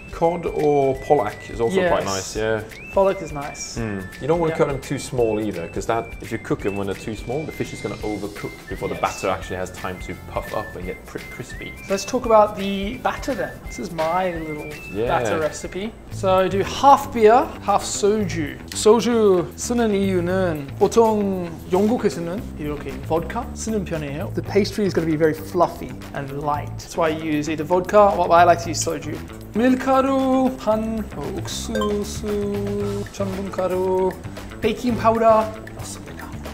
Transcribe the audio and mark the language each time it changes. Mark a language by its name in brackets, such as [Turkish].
[English] Cod or pollock is also quite nice, yeah. Pollock is nice. You don't want to cut them too small either, because if you cook them when they're too small, the fish is going to overcook before the batter actually has time to puff up and get pretty crispy. So let's talk about the batter then. This is my little batter recipe. So I do half beer, half soju. [Korean] 소주 쓰는 이유는 보통 영국에서는 이렇게 vodka 쓰는 편이에요. [English] The pastry is going to be very fluffy and light. That's why I use either vodka or I like to use soju. [Korean] 밀가루, 반, 옥수수, 전분가루, 베이킹 파우더 넣습니다.